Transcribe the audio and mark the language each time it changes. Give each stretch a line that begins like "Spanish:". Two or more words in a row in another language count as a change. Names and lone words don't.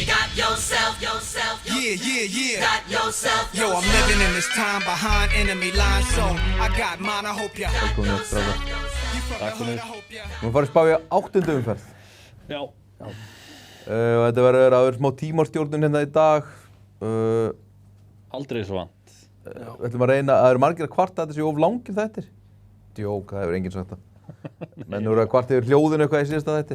English: Yeah. Yo, I'm living in this time behind enemy lines, so I got mine, I hope ya.
Icelandic: Velkomin upp, strákar. Takk fyrir. Við erum farið að spá í 8. umferð. Já. Og þetta verður að vera smá tímastjórnun hérna í dag. Aldrei svo vant. Við ætlum að reyna, það eru margir að kvarta að þetta séu of langir þættir. Djók, það hefur enginn sagt það. Menn eru að kvarta yfir hljóðinu eitthvað í síðasta þætti.